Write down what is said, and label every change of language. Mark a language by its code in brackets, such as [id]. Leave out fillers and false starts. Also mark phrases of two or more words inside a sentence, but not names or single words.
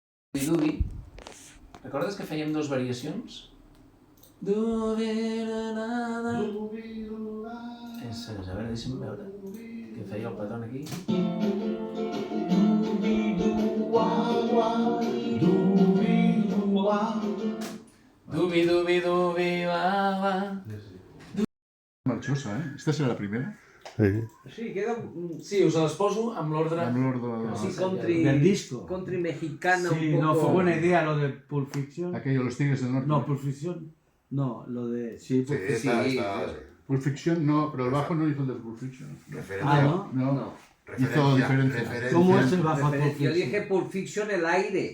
[ca] Dubi, recordes que fèiem dues variacions? [es] Dubi, nada. [ca] A veure, deixa'm veure què feia el petón aquí. Dubi, dubi, dubi, va, va. [es] Marchosa, ¿eh? ¿Esta será la primera? Sí, queda... [ca] Sí, us les poso amb l'ordre... [es] Del disco. Country mexicana Sí, un no, poco... fue buena idea lo de Pulp Fiction. Aquello, los Tigres del Norte. No, Pulp Fiction. No, lo de... Sí, Pulp Fiction. Sí, Pulp Fiction no, pero el bajo no hizo el de Pulp Fiction. Ah, ¿no? No. Hizo diferencia. ¿Cómo es el bajo a Pulp Fiction? Yo dije Pulp Fiction el aire.